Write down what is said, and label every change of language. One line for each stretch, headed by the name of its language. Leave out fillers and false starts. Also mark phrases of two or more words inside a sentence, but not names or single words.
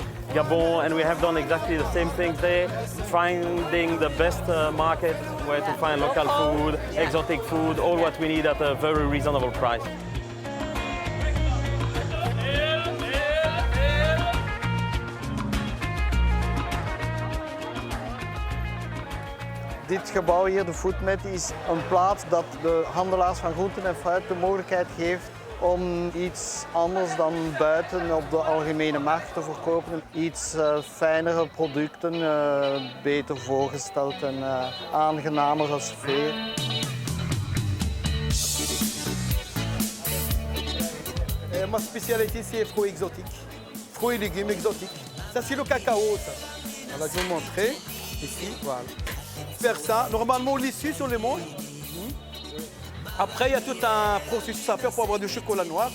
English: Gabon, and we have done exactly the same things there, finding the best market where to find local food, exotic food, all what we need at a very reasonable price.
Dutch: Dit gebouw hier, de Foodmet, is een plaats dat de handelaars van groenten en fruit de mogelijkheid geeft om iets anders dan buiten op de algemene markt te verkopen. Iets fijnere producten, beter voorgesteld en aangenamere sfeer.
French: Ma spécialité, c'est fruits exotiques, fruits et légumes exotiques. Ça, c'est le cacao, ça. Voilà, je vais vous montrer. Ici, voilà. Faire ça. Normalement, on l'essuie sur les manches. Après, il y a tout un processus à faire pour avoir du chocolat noir.